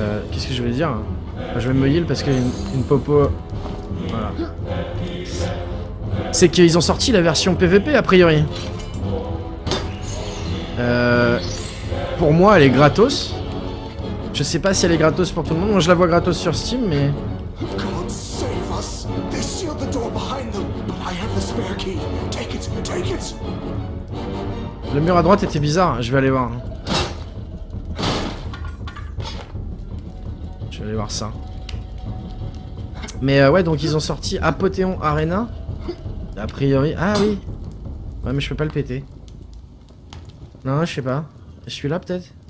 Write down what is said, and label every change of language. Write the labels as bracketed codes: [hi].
[fr] Qu'est-ce que je vais dire? Je vais me heal parce qu'il y a une popo. Voilà. C'est qu'ils ont sorti la version PVP a priori. Pour moi, elle est gratos. Je sais pas si elle est gratos pour tout le monde. Moi, je la vois gratos sur Steam, mais. [en] God save us! They sealed the door behind them, but I have the spare key. Take it, take it! [fr] Le mur à droite était bizarre. Je vais aller voir. Je vais aller voir ça. Mais ouais, donc ils ont sorti Apothéon Arena. A priori. Ah oui. Ouais, mais je peux pas le péter. Non, je sais pas. Je suis là peut-être.